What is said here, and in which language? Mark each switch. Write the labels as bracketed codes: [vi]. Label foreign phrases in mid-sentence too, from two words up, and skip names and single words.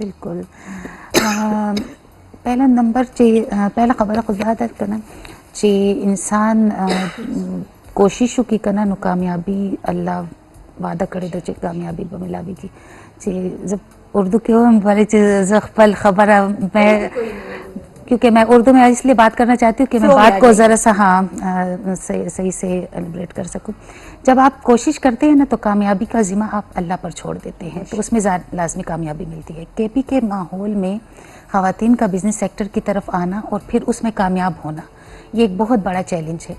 [ur] بالکل پہلا نمبر [ps] چې پہلا خبره خو دا ده کنه چې انسان کوشش وکړي کنه نو کامیابی الله وعده کړی ده چې کامیابی به ملاویږي چې زه اردو کې هم بولے چې زه خپل خبره [ur] میں کیونکہ میں اردو میں اس لیے بات کرنا چاہتی ہوں کہ میں بات کو ذرا سا صحیح سے ایلیبریٹ کر سکوں. جب آپ کوشش کرتے ہیں نا تو کامیابی کا ذمہ آپ اللہ پر چھوڑ دیتے ہیں تو اس میں لازمی کامیابی ملتی ہے. کے پی کے ماحول میں خواتین کا بزنس سیکٹر کی طرف آنا اور پھر اس میں کامیاب ہونا یہ ایک بہت بڑا چیلنج ہے.